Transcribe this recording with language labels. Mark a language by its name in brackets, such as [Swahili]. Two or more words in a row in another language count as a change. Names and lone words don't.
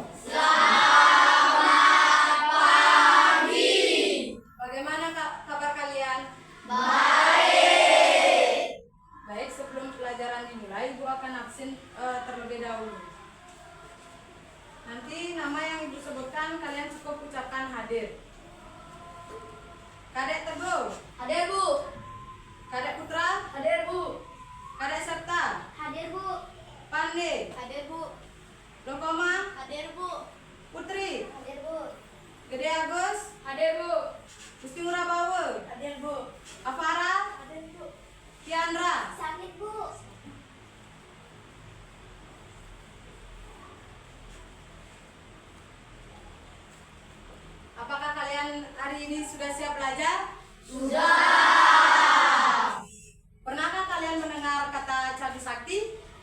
[Indonesian] Bagaimana kabar kalian? Baik, sebelum pelajaran dimulai, Ibu akan absen terlebih dahulu. Nanti nama yang Ibu sebutkan kalian cukup ucapkan hadir. Kadek Teguh, Hadir, Bu. Kadek Putra, Hadir, Bu. Kadek Septa, Hadir, Bu. Pande, Hadir, Bu. Lokoma, Hadir, Bu. Putri, Hadir, Bu. Gede Agus, Hadir, Bu. Gusti Ngurah Bawe, Hadir, Bu. Afara, Hadir, Bu. Kiandra. Sakit, Bu. Apakah kalian hari ini sudah siap belajar? Sudah. Pernahkah kalian mendengar kata Cadu Sakti?